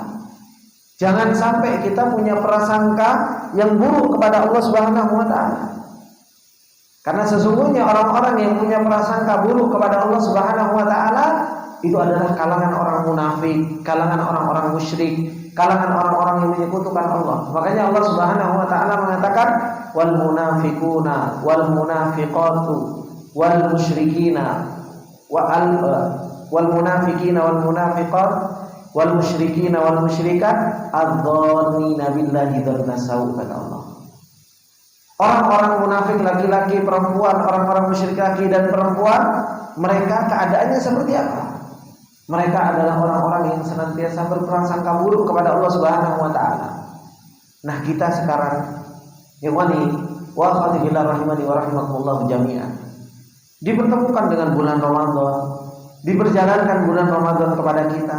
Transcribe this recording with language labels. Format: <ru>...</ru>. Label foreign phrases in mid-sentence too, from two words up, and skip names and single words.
<id>Jangan sampai kita punya prasangka yang buruk kepada Allah</id> <ar>سبحانه وتعالى.</ar> <id>Karena sesungguhnya orang-orang yang punya prasangka buruk kepada Allah</id> <ar>سبحانه وتعالى</ar> <id>itu adalah kalangan orang munafik, kalangan orang-orang musyrik, kalangan orang-orang yang menyekutukan Allah. Makanya Allah Subhanahu wa taala mengatakan</id> <ar>والمنافقون والمنافقات والمشركين والمنافقين والمنافقات والمشركين والمشركات الظانين بالله ظن السوء,</ar> <id>kata Allah. Orang-orang munafik laki-laki, perempuan, orang-orang musyrik laki dan perempuan, mereka keadaannya seperti apa? Mereka adalah orang-orang yang senantiasa berprasangka buruk kepada Allah</id> <ar>سبحانه وتعالى.</ar> <id>Nah, kita sekarang</id> <ar>إخواني وأخواتي في الله رحمني ورحمكم الله جميعا,</ar> <id>dipertemukan dengan bulan Ramadan, diperjalankan bulan Ramadan kepada kita.</id>